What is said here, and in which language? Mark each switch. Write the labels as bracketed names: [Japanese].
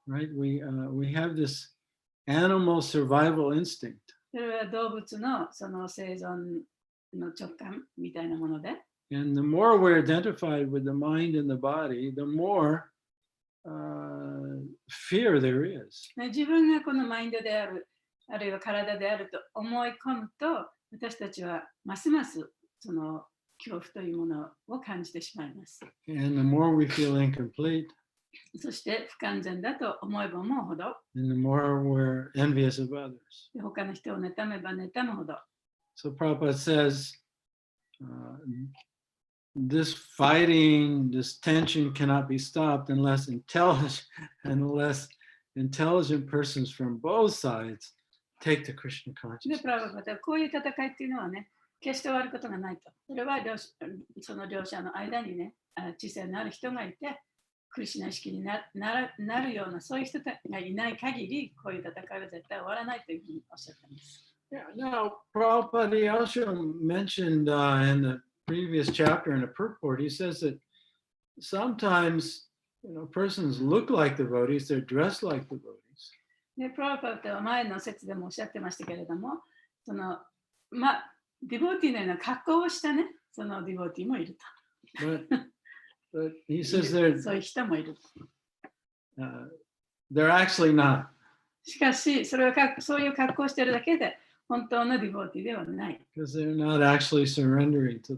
[English] Right? We have this animal survival instinct. [Japanese] それは動物のその生存の直感みたいなもので。 [English] And the more we're identified with the mind and the body, the more fear there is. [Japanese] 自分がこのマインドである、あるいは体であると思い込むと、私たちはますますその恐怖というものを感じてしまいます。 [English] And the more we feel incomplete, [Japanese] そして不完全だと思えば思うほど、 [English] and the more we're envious of others. [Japanese] 他の人を妬めば妬むほど。 [English] So Prabhupada says, this fighting, this tension cannot be stopped unless intelligent persons from both sides take the Krishna で、 consciousness. [Japanese] プラブパダはこういう戦いっていうのはね、決して終わることがないと。それはその両者の間にね、知性のある人がいて、クリシュナ意識になるようなそういう人がいない限り、こういう戦いは絶対終わらないというふうにおっしゃっています。 [English] Yeah, now Prabhupada he also mentioned in the previous chapter in the purport, he says that sometimes persons look like devotees, they're dressed like devotees. [Japanese] で、プラブパダは前の説でもおっしゃってましたけれども、ディボーティーのような格好をしたね、そのディボーティーもいると。 [English] But he says they're [Japanese] そういう人もいる。 [English] they're actually not. [Japanese] しかし、そういう格好をしているだけで、本当のディボーティーではない。 [English] Because they're not actually surrendering to the